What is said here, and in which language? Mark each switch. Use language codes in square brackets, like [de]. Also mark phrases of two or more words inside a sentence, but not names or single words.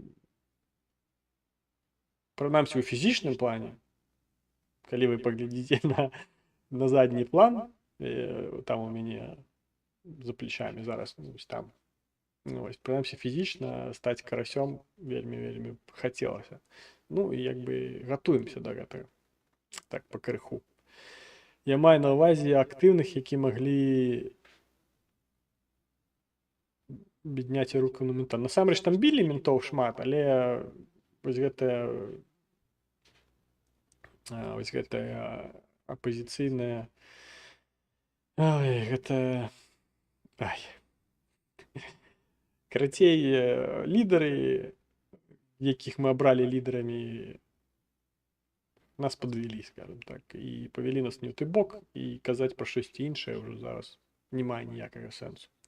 [uk] у фізичному плані, коли ви поглядите на задній план, там у мене за плечами зараз, ось там, ось, принаймні фізично стати карасем вельми хотілося. Ну, і якби готуємося до гэтага. Так, по криху. Я маю на увазі активних, які могли підняти руку на мента. [be] Насамрэч там білі ментов шмат, але ось гэта апозіцыйная... Ой, гэта... Ай. Карацей, лідары, якіх мы абралі лідарамі, [ru] нас подвели, скажем так, [be] і повели нас не ў той бок, і казаць пра штосьці іншае ўжо зараз не мае ніякага сэнсу.